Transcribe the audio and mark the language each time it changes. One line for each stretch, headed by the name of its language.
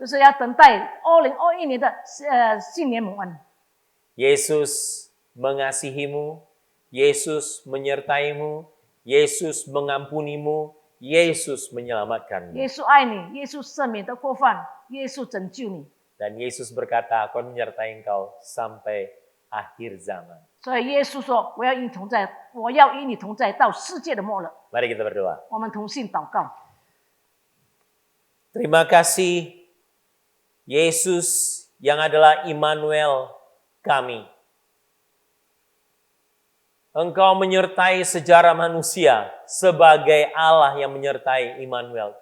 Chinese: 就是要等待2021年的新年蒙恩。
Indonesian: Yesus mengasihimu, Yesus menyertaimu, Yesus mengampunimu, Yesus menyelamatkanmu.
Chinese: 耶稣爱你，耶稣赦免的过犯，耶稣拯救你。
Indonesian: Dan Yesus berkata, aku akan menyertai engkau sampai akhir zaman.
Chinese: 所以耶稣说：“我要与你同在，我要与你同在到世界的末了。”
Indonesian: Mari kita berdoa.
Chinese: 我们同心祷告。
Indonesian: Terima kasih Yesus yang adalah Immanuel kami. Engkau menyertai sejarah manusia sebagai Allah yang menyertai Immanuel.